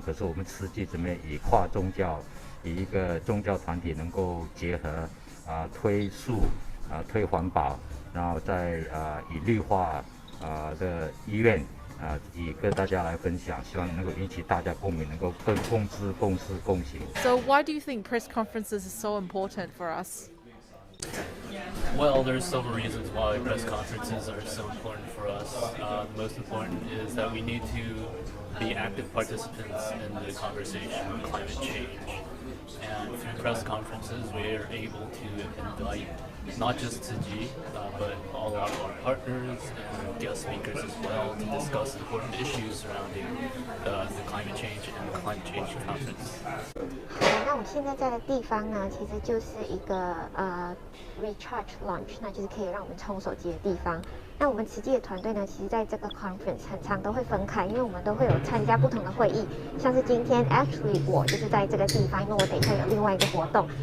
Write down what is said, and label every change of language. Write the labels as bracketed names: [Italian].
[Chinese] 可是我们实际怎么以跨宗教，以一个宗教团体能够结合推素推环保，然后再以绿化的意愿。以跟大家来分享，希望能够引起大家共鸣，能够更共知、共事、共行。 [English] So why do you think press conferences is so important for us? Well, there's several reasons why press conferences are so important for us. The most important is that we need to be active participants in the conversation on climate change. And through press conferences, we are able to invite not just Tzu but all of our partners and guest speakers as well to discuss important issues surrounding the climate change and the climate change conference. [Chinese] 那我们现在在的地方呢，其实就是一个recharge launch， 那就是可以让我们充手机的地方。那我们慈济的团队呢，其实在这个 conference 很常都会分开，因为我们都会有参加不同的会议。像是今天 actually 我就是在这个地方，因为我等一下有另外一个活动。